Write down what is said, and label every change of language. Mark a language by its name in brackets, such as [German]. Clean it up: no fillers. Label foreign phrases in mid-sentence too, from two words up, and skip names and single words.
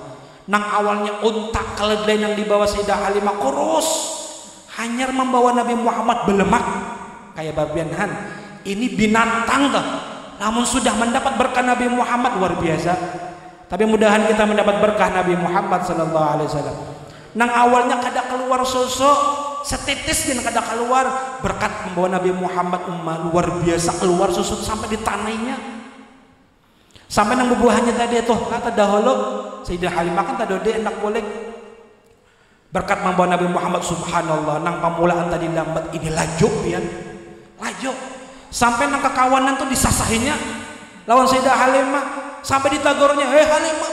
[Banjar] Nang awalnya unta keledai yang dibawa Sayyidah Halimah kurus hanya membawa Nabi Muhammad belemak kayak babian han. Ini binatang tuh. Namun sudah mendapat berkah Nabi Muhammad luar biasa. Tapi mudahan kita mendapat berkah Nabi Muhammad [Arabic] sallallahu alaihi wasallam. [Banjar] Nang awalnya kada keluar sosok setitis dan kada keluar berkat membawa Nabi Muhammad luar biasa keluar susut sampai di tanahnya sampai nang bubuhannya tadi tuh kata dahulu Sayyidah Halimah kan tadi enak boleh berkat membawa Nabi Muhammad subhanallah nang pamulaan tadi lambat ini laju pian laju sampai nang kekawanan tuh disasahinya lawan Sayyidah Halimah sampai ditagornya Halimah